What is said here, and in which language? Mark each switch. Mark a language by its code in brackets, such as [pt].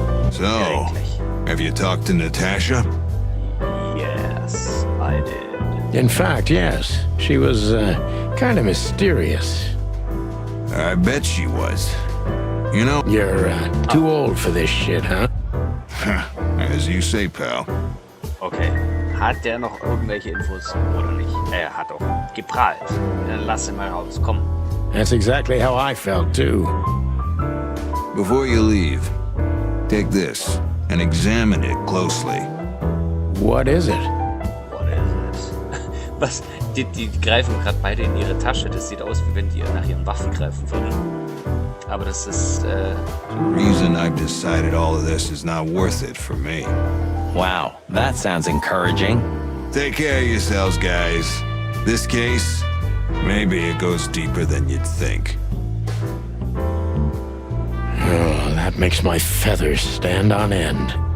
[en] So, have you talked to Natasha? Yes, I did. In fact, yes. She was kind of mysterious. I bet she was. You know... You're too old for this shit, huh? As you say, pal. Okay. [de] Hat der noch irgendwelche Infos oder nicht? Er hat doch geprahlt. Dann lass ihn mal raus. Komm. [en] That's exactly how I felt, too. Before you leave, take this and examine it closely. What is it? What is it? [de] Was? Die greifen gerade beide in ihre Tasche. Das sieht aus, wie wenn die nach ihren Waffen greifen würden. Aber das ist, [en] The reason I've decided all of this is not worth it for me. Wow, that sounds encouraging. Take care of yourselves, guys. This case, maybe it goes deeper than you'd think. Oh, that makes my feathers stand on end.